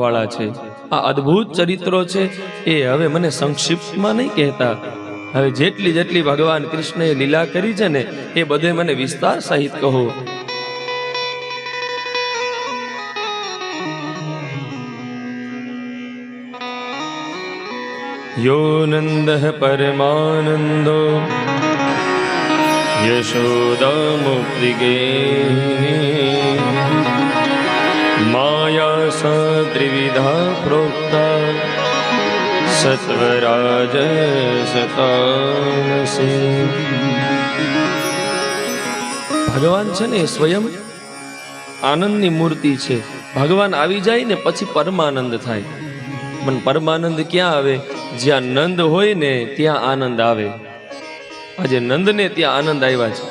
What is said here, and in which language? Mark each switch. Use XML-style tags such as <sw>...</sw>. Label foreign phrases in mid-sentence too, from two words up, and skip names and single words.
<gu>વાળા છે આ અદ્ભુત ચરિત્રો છે એ હવે મને સંક્ષિપ્તમાં નહીં કહેતા હવે જેટલી જેટલી ભગવાન કૃષ્ણએ લીલા કરી છે ને એ બધે મને વિસ્તાર સહિત કહો</gu> <sa>यो नन्दः परमानन्दो यशोदामुक्तिगे माया सा त्रिविधा प्रोक्ता सत्वराजसतामसि।</sa> <gu>ભગવાન છે ને એ સ્વયં આનંદની મૂર્તિ છે. ભગવાન આવી જાય ને પછી પરમાનંદ થાય. પણ પરમાનંદ ક્યાં આવે? જ્યાં નંદ હોય ને ત્યાં આનંદ આવે. આજે નંદને ત્યાં આનંદ આવ્યા છે.</gu>